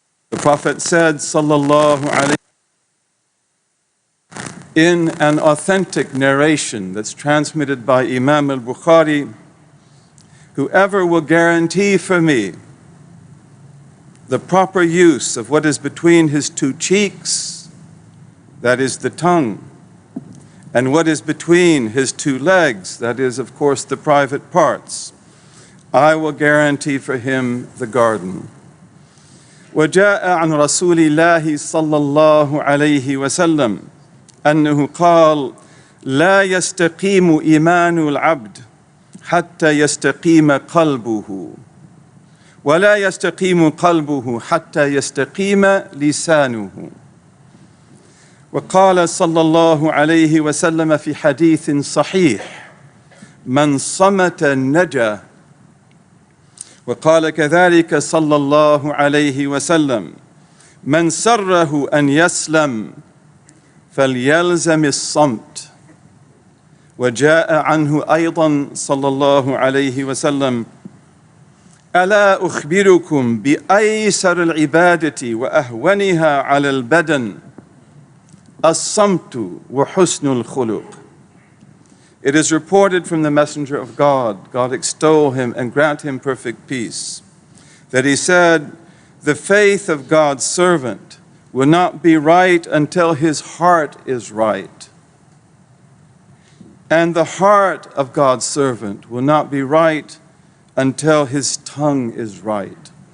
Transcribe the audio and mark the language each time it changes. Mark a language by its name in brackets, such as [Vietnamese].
[English] The Prophet said, [Arabic] sallallahu alayhi, [English] in an authentic narration that's transmitted by Imam al-Bukhari, whoever will guarantee for me the proper use of what is between his two cheeks, that is the tongue, and what is between his two legs, that is, of course, the private parts, I will guarantee for him the garden. [Arabic] وجاء عن رسول الله صلى الله عليه وسلم أنه قال لا يستقيم إيمان العبد حتى يستقيم قلبه ولا يستقيم قلبه حتى يستقيم لسانه وقال صلى الله عليه وسلم في حديث صحيح من صمت نجا وقال كذلك صلى الله عليه وسلم من سره أن يسلم فليلزم الصمت وجاء عنه أيضا صلى الله عليه وسلم ألا أخبركم بأيسر العبادة وأهونها على البدن الصمت وحسن الخلق. [English] It is reported from the Messenger of God, God extol him and grant him perfect peace, that he said, the faith of God's servant will not be right until his heart is right. And the heart of God's servant will not be right until his tongue is right.